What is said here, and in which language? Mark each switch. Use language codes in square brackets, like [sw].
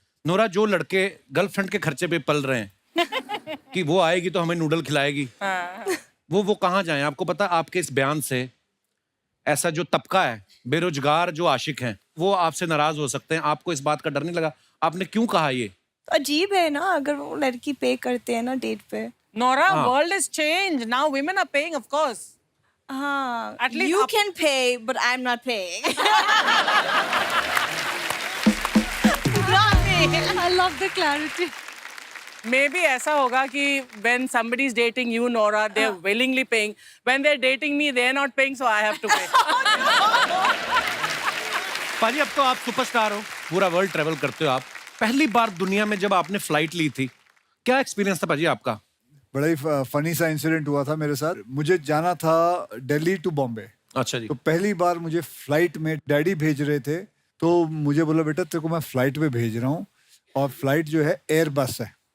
[hi] Nora, जो लड़के girlfriend के खर्चे पे पल रहे हैं कि वो आएगी तो हमें नूडल खिलाएगी, वो कहाँ जाएं? आपको पता आपके इस बयान से ऐसा जो तबका है बेरोजगार जो आशिक हैं वो आपसे नाराज हो सकते हैं। आपको इस बात का डर नहीं लगा? आपने क्यों कहा ये? अजीब है ना, अगर वो लड़की पे करते हैं ना डेट पे। [en] Nora, world has changed. Now women are paying, of course. हाँ, At least you up- can pay, but I'm not paying. I love the clarity. Maybe [hi] ऐसा होगा कि [en] when somebody is dating you, Nora, they're willingly paying. When they're dating me, they're not paying, so I have to pay. [hi] पाजी अब तो आप superstar हो, पूरा world travel करते हो आप। पहली बार दुनिया में जब आपने फ्लाइट ली थी, क्या एक्सपीरियंस था पाजी आपका? बड़ा ही फनी सा इंसिडेंट हुआ था मेरे साथ। मुझे जाना था दिल्ली टू बॉम्बे। अच्छा जी। तो पहली बार मुझे फ्लाइट में डैडी भेज रहे थे, तो मुझे बोला बेटा तेरे को मैं फ्लाइट में भेज रहा हूँ, और फ्लाइट जो है एयर बस है।